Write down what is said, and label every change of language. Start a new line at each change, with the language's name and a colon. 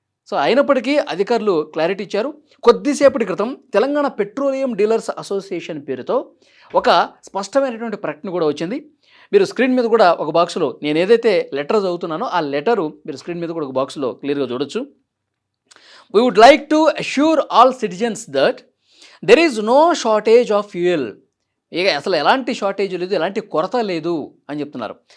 Telugu: So అయినప్పటికీ అధికారులు clarity ఇచ్చారు. కొద్దిసేపటి క్రితం తెలంగాణ పెట్రోలియం డీలర్స్ అసోసియేషన్ పేరుతో ఒక స్పష్టమైనటువంటి ప్రకటన కూడా వచ్చింది. మీరు స్క్రీన్ మీద కూడా ఒక బాక్స్లో నేను ఏదైతే లెటర్ చదువుతున్నానో ఆ లెటరు మీరు స్క్రీన్ మీద కూడా ఒక బాక్స్లో క్లియర్గా చూడొచ్చు.
English: We would like to assure all citizens that there is no shortage of fuel.
Telugu: ఇక అసలు ఎలాంటి షార్టేజ్ లేదు, ఎలాంటి కొరత లేదు అని చెప్తున్నారు.